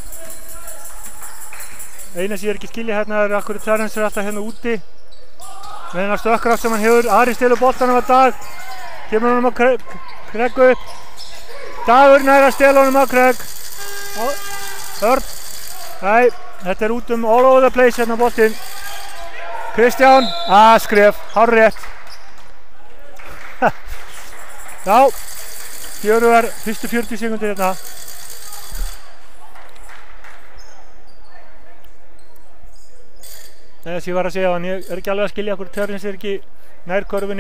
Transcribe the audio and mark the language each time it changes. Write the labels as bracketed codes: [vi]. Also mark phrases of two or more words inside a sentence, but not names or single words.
[is] Eina sem ég ekki skilja hérna er akkur Terence alltaf hérna úti. Með hennar stökkkraft sem hann hefur. Harry stelur boltanum að Dag. Kemur honum að Craig upp. Dagur nær að stela honum að Craig. Hörn. Nei, þetta er út [en] all over the place [is] hérna boltinn. Kristján. Skref. Hárrétt. Já. Fjörugar fyrstu 40 sekundir hérna. Þess ég var að segja hann, ég er ekki alveg að skilja hvort Terence er ekki nær körfunni.